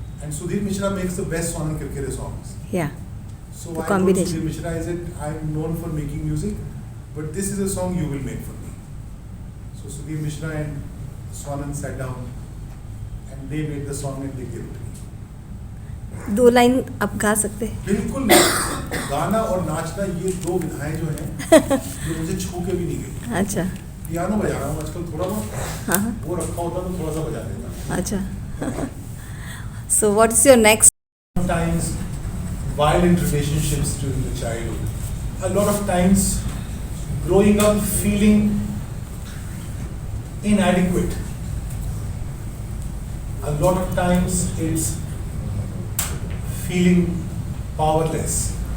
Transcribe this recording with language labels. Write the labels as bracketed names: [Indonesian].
[English] and Sudhir Mishra makes the best Swanand Kirkire songs. Yeah. So The I told combination. Sudhir Mishra, I said, I'm known for making music, but this is a song you will make for me. So Sudhir Mishra and Swanand sat down, and they made the song and they gave it to me. [Hindi] 2 line आप गा सकते हैं? बिल्कुल नहीं। गाना और नाचना ये 2 विधाएं जो हैं ये मुझे छू के भी नहीं गई। अच्छा. पियानो बजा रहा हूँ आजकल थोड़ा बहुत, हाँ. वो रखा होता तो थोड़ा सा बजा देता। [English] अच्छा. So what is your next? Sometimes violent relationships during the childhood. A lot of times growing up feeling inadequate. A lot of times it's feeling powerless.